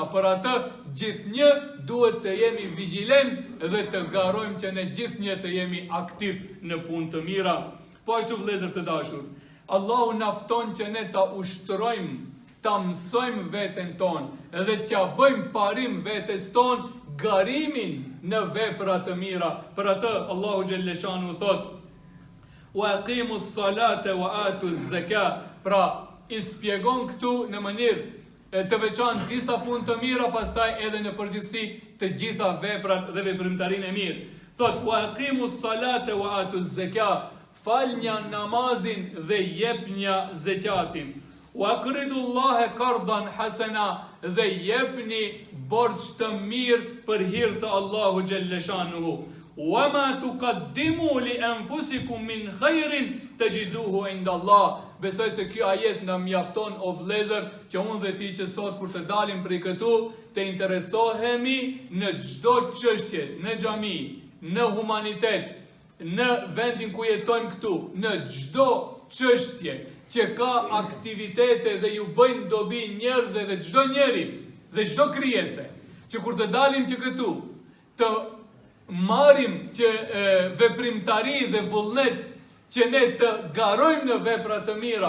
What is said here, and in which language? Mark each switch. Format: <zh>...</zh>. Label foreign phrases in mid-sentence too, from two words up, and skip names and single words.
<sq>Për atë gjithnjë duhet të jemi vigjilent dhe të garojmë që ne gjithnjë të jemi aktiv në punë të mira. Po ashtu vëllezër të dashur, Allahu na fton që ne ta ushtrojmë, ta mësojmë veten tonë dhe t'ja bëjmë parim vetes tonë garimin në vepra të mira. Për atë Allahu Gjelleshanu thot:</sq> <ar>وأقيموا الصلاة وآتوا الزكاة.</ar> <sq>Pra i spjegon këtu në mënyrë të veçantë disa punë të mira, pastaj edhe në përgjithësi të gjitha veprat dhe veprimtarinë e mirë. Thot:</sq> <ar>وأقيموا الصلاة وآتوا الزكاة.</ar> <sq>Falnja namazin dhe jepnja zekatin.</sq> <ar>وأقرضوا الله قرضا حسنا,</ar> <sq>dhe jepni borx të mirë për hir të Allahu Gjelleshanuhu.</sq> <ar>وما تقدموا لأنفسكم من خير تجدوه عند الله.</ar> <sq>Besoj se kjo ajet na mjafton o vëllezër që unë dhe ti që sot kur të dalim prej këtu të interesohemi në çdo çështje, në xhami, në humanitet, në vendin ku jetojmë këtu, në çdo çështje që ka aktivitete dhe ju bëjnë dobi njerëzve dhe çdo njeri dhe çdo krijese, që kur të dalim që këtu të marrim që veprimtari dhe vullnet që ne të garojmë në vepra të mira.</sq>